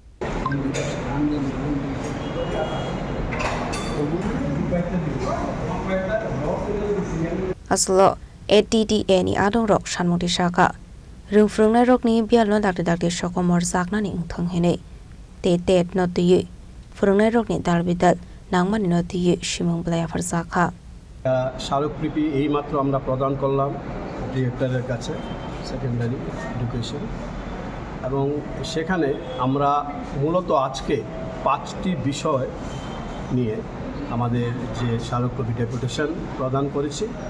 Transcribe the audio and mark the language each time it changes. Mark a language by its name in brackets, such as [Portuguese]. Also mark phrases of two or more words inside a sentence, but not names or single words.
[Kok Borok] Aslo ATTA ni adong rok shanmungti shaka. Rungfrungnai rok ni bialno dakti shokomor zakna ni ungthang hene. Te no tu Frungnai rok ni dalbidal nangmani no tu Shrimung Balai Farzakha. [Bangla] স্মারকলিপি এইমাত্র আমরা প্রদান করলাম ডিরেক্টরের কাছে সেকেন্ডারি এডুকেশন এবং সেখানে আমরা মূলত আজকে 5টি বিষয় নিয়ে আমাদের যে স্মারকলিপি ডেপুটেশন প্রদান করেছি।